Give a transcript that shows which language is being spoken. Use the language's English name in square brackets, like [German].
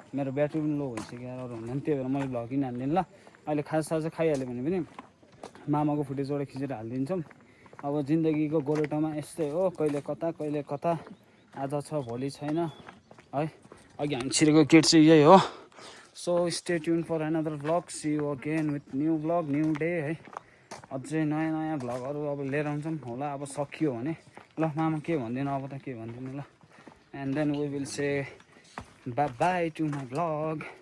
[Nepali] मेरो ब्याट्री पनि लो भइसक्यो यार, अरू हुँदैन। त्यही भएर मैले भ्लग किन हाल्दिनँ। ल अहिले खाजा खाइहाल्यो भने पनि मामाको फुटेज एउटा खिचेर हालिदिन्छौँ। अब जिन्दगीको गोरेटोमा यस्तै हो, कहिले कता आज छ भोलि छैन है। अघि हामी छिरेको गेट चाहिँ यही हो। [English] So stay tune for another vlog. See you again with new vlog new day है। [Nepali] अझै नयाँ भ्लगहरू अब लिएर आउँछौँ होला अब सकियो भने। ल मामा के भन्दिनँ अब त के भन्दिनँ ल। [English] And then we will say bye bye to my vlog.